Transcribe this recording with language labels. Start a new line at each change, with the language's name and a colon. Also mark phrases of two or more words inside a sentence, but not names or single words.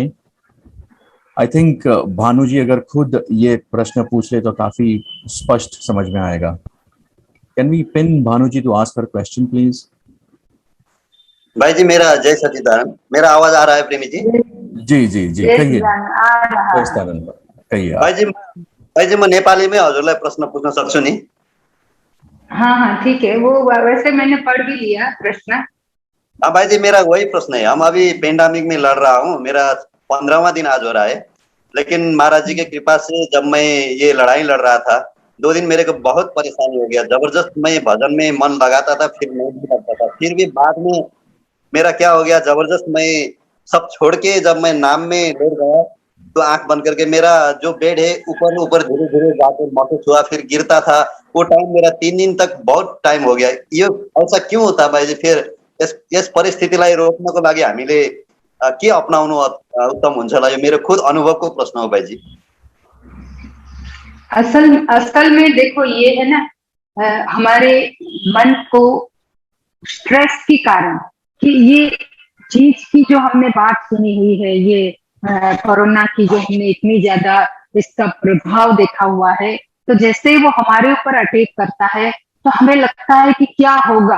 English: I think
Hindi: भानु जी अगर खुद ये प्रश्न पूछ ले तो काफी स्पष्ट समझ में आएगा।
English: Can we pin Bhanu ji to ask her question please?
Hindi: भाई जी, मेरा जय सचिदानंद, मेरा आवाज आ रहा है प्रेमी जी? जी जी जी, कहिए कहिए।
Nepali: भाइ जी, म नेपालीमै हजुरलाई प्रश्न पूछ्न सक्छु नि?
Hindi: हाँ हाँ ठीक है, वो वैसे मैंने पढ़ भी लिया प्रश्न। हाँ भाई जी, मेरा वही प्रश्न है। हम अभी पेंडेमिक में लड़ रहा हूँ, मेरा 15वां दिन आज हो रहा है, लेकिन महाराज जी की कृपा से जब मैं ये लड़ाई लड़ रहा था, 2 दिन मेरे को बहुत परेशानी हो गया। जबरदस्त मैं भजन में मन लगाता था, फिर नहीं भी लगता था, फिर भी बाद में मेरा क्या हो गया, जबरदस्त मैं सब छोड़ के जब मैं नाम में लेट गया तो आंख बंद करके मेरा जो बेड है ऊपर धीरे धीरे जाकर महसूस हुआ, फिर गिरता था। वो टाइम मेरा 3 दिन तक बहुत टाइम हो गया। ये ऐसा क्यों होता भाइ जी?
Nepali: फिर यस परिस्थितिलाई रोक्नको लागि हामीले के अपनाउनु उत्तम हुन्छ होला? यो मेरो खुद अनुभवको प्रश्न हो भाइ जी।
Hindi: असल में देखो, ये है ना, हमारे मन को स्ट्रेस के कारण, कि ये चीज की जो हमने बात सुनी हुई है, ये कोरोना की जो हमने इतनी ज्यादा इसका प्रभाव देखा हुआ है, तो जैसे वो हमारे ऊपर अटैक करता है तो हमें लगता है कि क्या होगा।